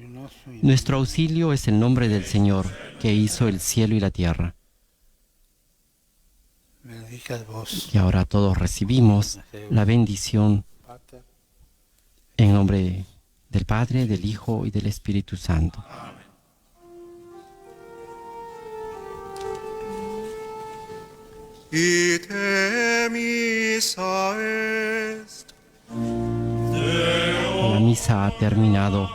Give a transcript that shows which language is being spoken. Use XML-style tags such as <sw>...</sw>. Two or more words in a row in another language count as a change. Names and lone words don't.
<es>Nuestro auxilio es el nombre del Señor, que hizo el cielo y la tierra. Y ahora todos recibimos la bendición en nombre del Padre, del Hijo y del Espíritu Santo.</es> <la>Ite missa est.</la> <es>La misa ha terminado.</es>